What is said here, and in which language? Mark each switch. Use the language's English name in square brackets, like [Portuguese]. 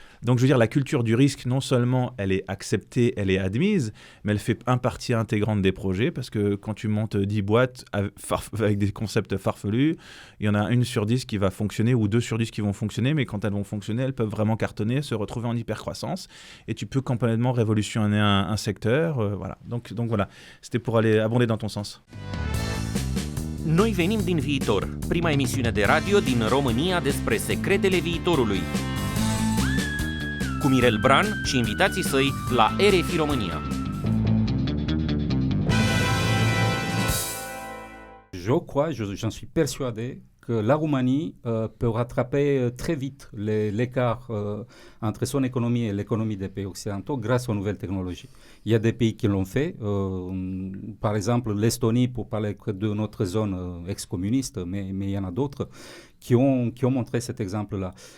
[French] Donc, je veux dire, la culture du risque, non seulement elle est acceptée, elle est admise, mais elle fait partie intégrante des projets parce que quand tu montes 10 boîtes avec des concepts farfelus, il y en a une sur 10 qui va fonctionner ou 2 sur 10 qui vont fonctionner, mais quand elles vont fonctionner, elles peuvent vraiment cartonner, se retrouver en hypercroissance et tu peux complètement révolutionner un secteur. Voilà. Donc voilà, c'était pour aller abonder dans ton sens. [Romanian] Noi venim din viitor, prima emisiune de radio din România despre secretele viitorului. Cu Mirel Bran și invitații săi la RFI România. [French] Je crois, j'en suis persuadé, que la Roumanie peut rattraper très vite l'écart entre son économie et l'économie des pays occidentaux grâce aux nouvelles technologies. Il y a des pays qui l'ont fait, par exemple l'Estonie, pour parler de notre zone ex-communiste, mais il y en a d'autres qui ont montré cet exemple-là.